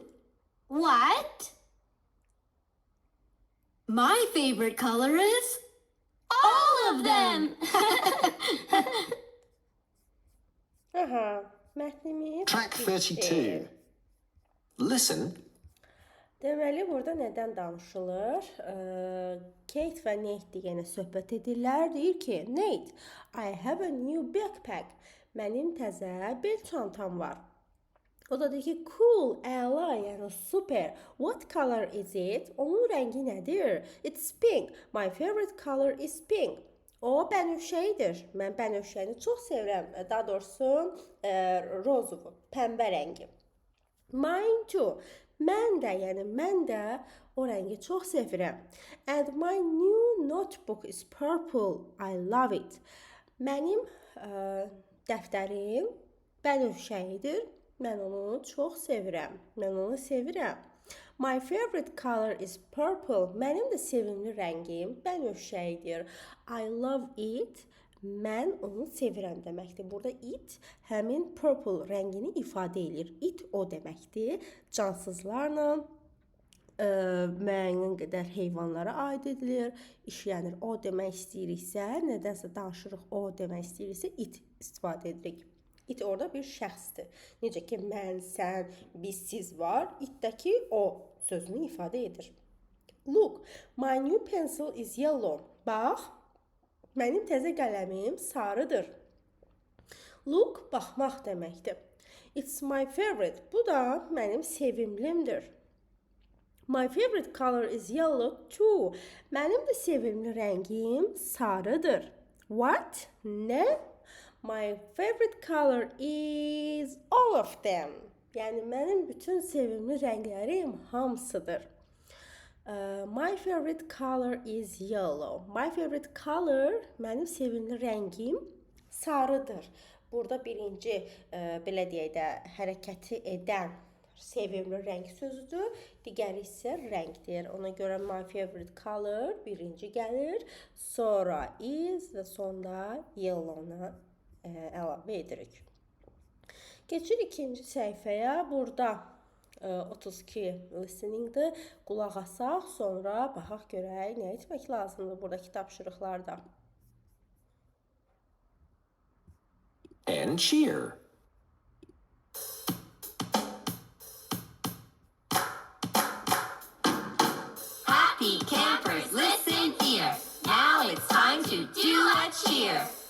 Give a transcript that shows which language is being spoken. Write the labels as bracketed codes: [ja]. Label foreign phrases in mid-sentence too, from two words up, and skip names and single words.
[en] What? My favorite color is all of them. [az] Mətnimiz [en] Track 32. Listen [az] Deməli, burada nədən danışılır? Kate və Nate yenə söhbət edirlər. Deyir ki, [en] Nate, I have a new backpack. [az] Mənim təzə bel çantam var. O da deyir ki, cool, əla, yəni super. [en] What color is it? [az] Onun rəngi nədir? [en] It's pink. My favorite color is pink. [az] O bənövşəyidir. Mən bənövşəni çox sevirəm. Daha doğrusu rozovu, pəmbə rəngi. [en] Mine too. [az] Mən də o rəngi çox sevirəm. [en] And my new notebook is purple. I love it. [az] Mənim dəftərim bənövşəyidir. Mən onu çox sevirəm. Mən onu sevirəm. [en] My favorite color is purple. [az] Mənim də sevimli rəngim bənövşəyidir. [en] I love it. [az] Mən onu sevirəm deməkdir. Burada it həmin purple rəngini ifadə edir. It o deməkdir. Cansızlarla müəyyən qədər heyvanlara aid edilir. İşlənir. O demək istəyiriksə, nədənsə danışırıq, o demək istəyiriksə, it istifadə edirik. It orada bir şəxsdir. Necə ki, mən, sən, biz, siz var. Itdəki o sözünü ifadə edir. [en] Look, my new pencil is yellow. [az] Bax, mənim təzə qələmim sarıdır. Look, baxmaq deməkdir. [en] It's my favorite. [az] Bu da mənim sevimlimdir. [en] My favorite color is yellow too. [az] Mənim də sevimli rəngim sarıdır. [en] What? Nə? My favorite color is all of them. [az] Yəni mənim bütün sevimli rənglərim hamısıdır. [en] My favorite color is yellow. My favorite color [az] mənim sevimli rəngim sarıdır. Burada birinci belə deyək də hərəkəti edən sevimli rəng sözüdür. Digəri isə rəngdir. Ona görə [en] my favorite color [az] birinci gəlir. Sonra is və sonda yellow-na əlavə edirik. Keçir ikinci səhifəyə. Burada 32 listeningdir. Qulaq asaq, sonra baxaq görək nə etmək lazımdır buradakı tapşırıqlarda. [en] And cheer. Happy campers, listen here. Now it's time to do a cheer.